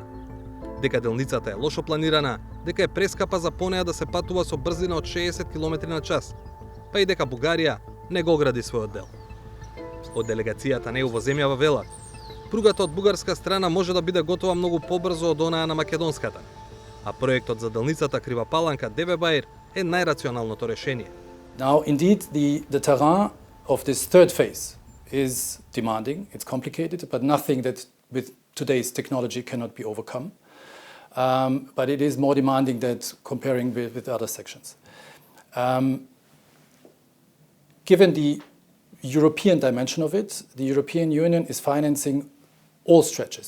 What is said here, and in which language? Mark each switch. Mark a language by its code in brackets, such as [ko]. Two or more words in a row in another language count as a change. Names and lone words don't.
[mk] Дека делницата е лошо планирана, дека е прескапа за по неа да се патува со брзина од 60 км на час, па и дека Бугарија не го гради својот дел. Од делегацијата на ЕУ во земјава велат, пругата од бугарска страна може да биде готова многу побрзо од онаа на македонската, а проектот за делницата Крива Паланка Девебајр е најрационалното решение. [en] Now, indeed, the terrain of this third phase is demanding, it's complicated, but nothing that with today's technology cannot be overcome. But it is more demanding than comparing with other sections. Given the European dimension of it, the European Union is financing all stretches.